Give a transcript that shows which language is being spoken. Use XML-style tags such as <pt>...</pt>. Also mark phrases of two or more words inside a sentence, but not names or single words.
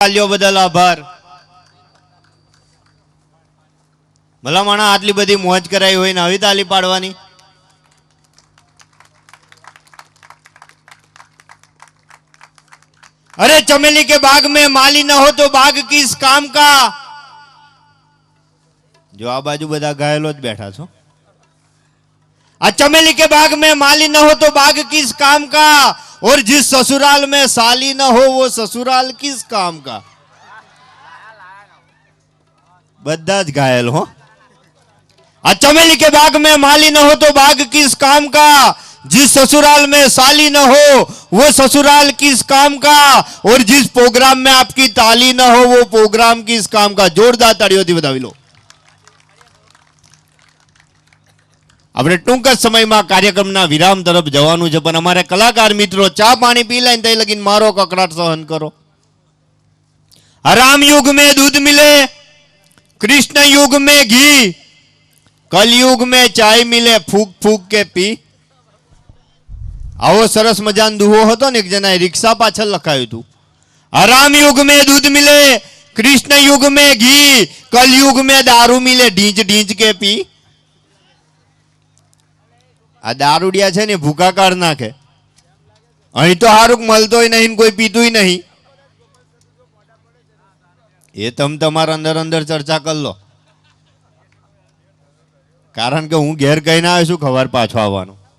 <gu>તાલીઓ બદલ આભાર. ભલા માણા આટલી બધી મોજ કરાઈ હોય ને આવી તાલી પાડવાની.</gu> <hi>अरे चमेली के बाग में माली न हो तो बाग किस काम का.</hi> <gu>જો આ બાજુ બધા ઘાયલો જ બેઠા છો.</gu> <hi>आ चमेली के बाग में माली न हो तो बाग किस काम का, और जिस ससुराल में साली न हो वो ससुराल किस काम का.</hi> <gu>બધા જ ઘાયલ હો.</gu> <hi>आ चमेली के बाग में माली न हो तो बाग किस काम का, जिस ससुराल में साली न हो वो ससुराल किस काम का, और जिस प्रोग्राम में आपकी ताली न हो वो प्रोग्राम किस काम का.</hi> <gu>जोरदार ताળીઓથી વધાવી લો. આપણે ટૂંક જ સમયમાં કાર્યક્રમના વિરામ તરફ જવાનું છે, પણ અમારે કલાકાર મિત્રો ચા પાણી પી લઈને તઈ લગીને મારો કકડાટ સહન કરો.</gu> <hi>राम युग में दूध मिले, कृष्ण युग में घी, कलयुग में चाय मिले फूक फूक के पी.</hi> <gu>આવો સરસ મજાનો દુહો હતો ને એક જણાએ રિક્ષા પાછળ લખાયું હતું.</gu> <hi>राम युग में दूध मिले, कृष्ण युग में घी, कलयुग में दारू मिले ढींच ढींच के पी.</hi> <gu>આ દારૂડિયા છે ને ભૂકા કાઢ નાખે. અહીં તો હારું મળતોય નહીં, કોઈ પીતુંય નહીં. એ તમે તમારા અંદર અંદર ચર્ચા કરી લો, કારણ કે હું ઘેર કહીને આવ્યો છું ખબર પાછો આવવાનું.</gu>